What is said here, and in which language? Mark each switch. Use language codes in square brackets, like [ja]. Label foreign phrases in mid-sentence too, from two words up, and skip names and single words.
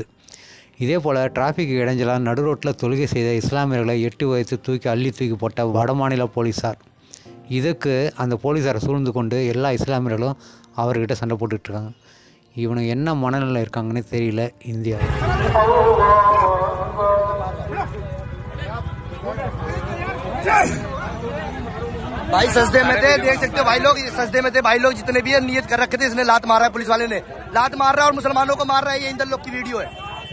[ta] இதே போல் டிராஃபிக் இடைஞ்சலாக நடு ரோட்டில் தொழுகை செய்த இஸ்லாமியர்களை 8 வயது அள்ளி தூக்கி போட்ட வட மாநில போலீஸார். இதுக்கு அந்த போலீஸாரை சூழ்ந்து கொண்டு எல்லா இஸ்லாமியர்களும் அவர்கிட்ட சண்டை போட்டுட்ருக்காங்க. இவனுக்கு என்ன மனநிலை இருக்காங்கன்னு தெரியல இந்தியாவில். [hi] भाई सजदे में थे, देख सकते हो भाई लोग, सजदे में थे भाई लोग जितने भी है, नियत कर रखे थे, इसने लात मारा है, पुलिस वाले ने लात मार रहा है और मुसलमानों को मार रहा है। ये इन लोग की वीडियो है।